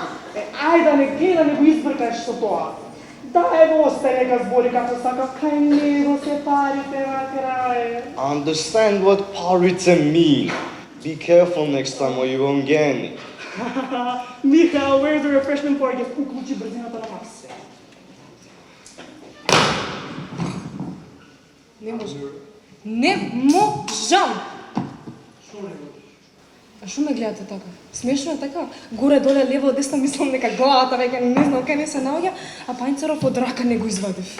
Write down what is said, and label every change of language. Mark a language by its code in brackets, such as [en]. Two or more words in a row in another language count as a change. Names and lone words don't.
[mk] Ај да не гледа, не го избркаш со тоа. Да, ево остај нека збори како сака, кај него се парите на крај. [en] Understand what parite mean. Be careful next time or you won't get any. Михаил, where's the refreshment bar? [mk] Ја уклучи брзината на Макс. Не можам. Не можам! А шо ме гледате така? Смешно е така? Горе-доле, лево, десно, мислам дека главата веќе не знам кај не се наоѓа, а пајнцеров од рака не го извадив.